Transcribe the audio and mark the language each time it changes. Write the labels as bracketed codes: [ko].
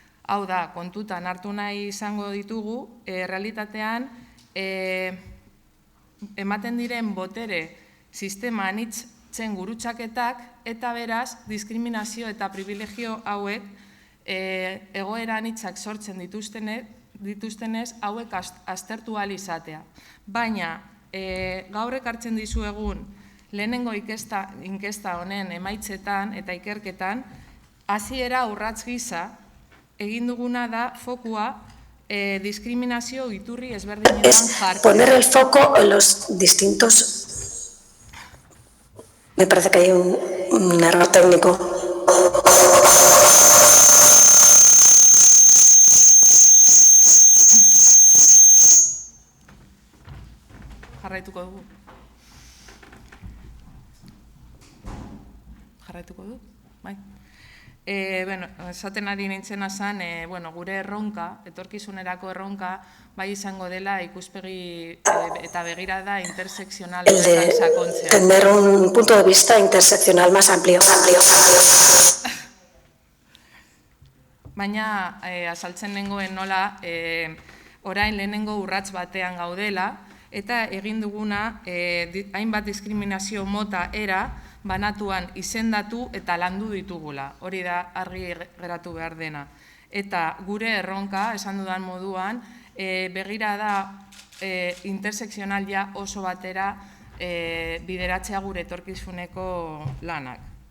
[eu] Hau da, kontutan hartu nahi izango ditugu, realitatean ematen diren botere sistema anitzen gurutzaketak, eta beraz, diskriminazio eta privilegio hauek egoera anitzak sortzen dituztenez, hauek aztertu ahal izatea. Baina, gaur ekartzen dizuegun lehenengo inkesta honen emaitzetan eta ikerketan, hasiera urrats gisa egin duguna da fokua diskriminazio iturri ezberdinetan jartzea. [es] Poner el foco en los distintos... Me parece que hay un error técnico. [eu] Jarraituko dugu. Jarraituko du? Bai. Esaten ari nintzena zen, gure erronka, etorkizunerako erronka, bai izango dela ikuspegi eta begirada intersekzional [es] El de [eu] sakontzea. [es] tener un punto de vista interseccional más amplio. [eu] Baina azaltzen nengoen nola, orain lehenengo urrats batean gaudela, eta egin duguna hainbat diskriminazio mota era banatuan izendatu eta landu ditugula. Hori da argi geratu behar dena. Eta gure erronka, esan dudan moduan, begirada intersekzional ja oso batera bideratzea gure etorkizuneko lanak.